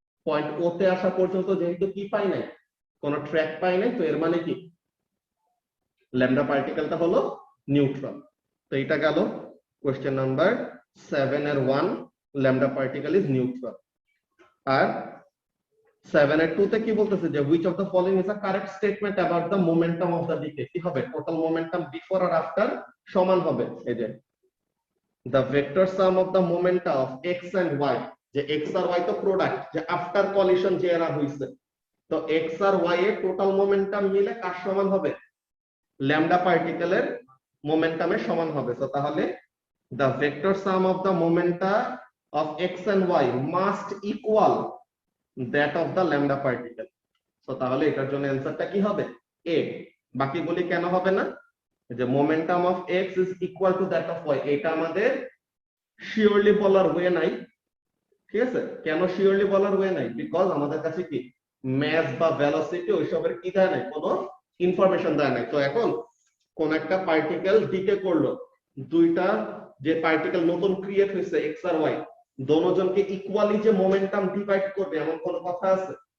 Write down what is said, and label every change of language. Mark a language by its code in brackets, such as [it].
[bn] Point ও তে আসা পর্যন্ত যেহেতু কি পাই নাই, কোন ট্র্যাক পাই নাই, তো এর মানে কি? ল্যামডা পার্টিকেলটা হলো নিউট্রাল। তো এটা গেল কোশ্চেন নাম্বার 7 এর 1, ল্যামডা পার্টিকেল ইজ নিউট্রাল। আর 7 এর 2 তে কি বলতেছে? [en] যে which of the following is a correct statement about the momentum of the decay? [bn] কি হবে? টোটাল মোমেন্টাম বিফোর আর আফটার সমান হবে। এই যে [en] the vector sum of the momenta of x and y, [bn] যে x আর y তো প্রোডাক্ট, যে after collision যে এরা হইছে, তো x আর y এর টোটাল মোমেন্টাম মিলে কার সমান হবে? ল্যামডা পার্টিকেলের মোমেন্টামের সমান হবে। তো তাহলে [en] the vector sum of the momenta of x and y must equal that of the lambda particle. [bn] So তাহলে এটার জন্য অ্যানসারটা কি হবে? a। বাকিগুলি কেন হবে না? [en] যে momentum of x is equal to that of y, [bn] এটা আমাদের শিওরলি বলার ওয়ে নাই। ঠিক আছে, কেন শিওরলি বলার ওয়ে নাই? বিকজ আমাদের কাছে কি ম্যাস বা ভেলোসিটি ওইসবের কি দেয় নাই, কোনো ইনফরমেশন দেয় নাই। তো এখন কোন একটা পার্টিকেল ডিকে করলো, দুইটা যে পার্টিকেল নতুন ক্রিয়েট হয়েছে এক্স আর ওয়াই, দোনোজনকে ইকুয়ালি যে মোমেন্টাম ডিভাইড করবে এমন কোন কথা আছে?